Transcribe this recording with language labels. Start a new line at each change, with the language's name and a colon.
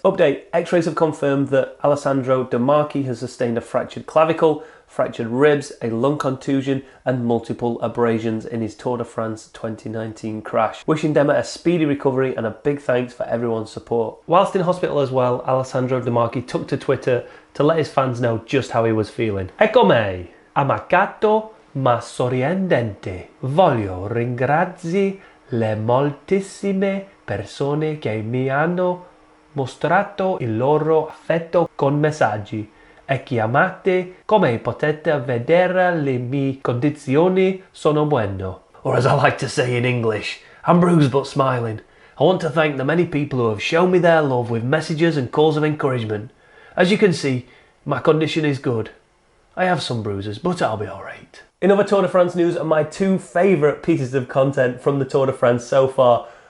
English: Update, X-rays have confirmed that Alessandro De Marchi has sustained a fractured clavicle, fractured ribs, a lung contusion and multiple abrasions in his Tour de France 2019 crash. Wishing Dema a speedy recovery and a big thanks for everyone's support. Whilst in hospital as well, Alessandro De Marchi took to Twitter to let his fans know just how he was feeling.
Italian: Ecco me, amacato ma sorridente. Voglio ringraziare le moltissime persone che mi hanno mostrato il loro affetto con messaggi e chiamate. Come potete vedere le mie condizioni sono buone.
English: Or as I like to say in English, I'm bruised but smiling. I want to thank the many people who have shown me their love with messages and calls of encouragement. As you can see, my condition is good. I have some bruises, but I'll be alright. In other Tour de France news are my two favourite pieces of content from the Tour de France so far.